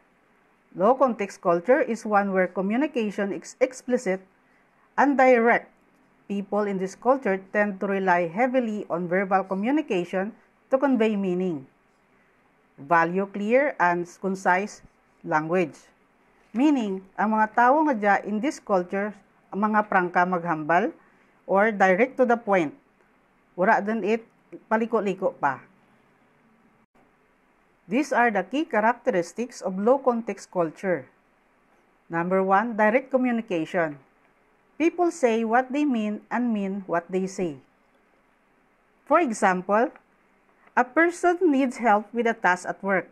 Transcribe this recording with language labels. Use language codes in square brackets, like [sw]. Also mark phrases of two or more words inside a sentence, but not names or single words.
[en] Low context culture is one where communication is explicit and direct. People in this culture tend to rely heavily on verbal communication to convey meaning. Value clear and concise language. Meaning, [hil] ang mga tao nga dya [en] in this culture, [hil] ang mga prangka maghambal [en] or direct to the point [hil] Wala din it paliko-liko pa. [en] These are the key characteristics of low-context culture. Number 1, direct communication. People say what they mean and mean what they say. For example, a person needs help with a task at work.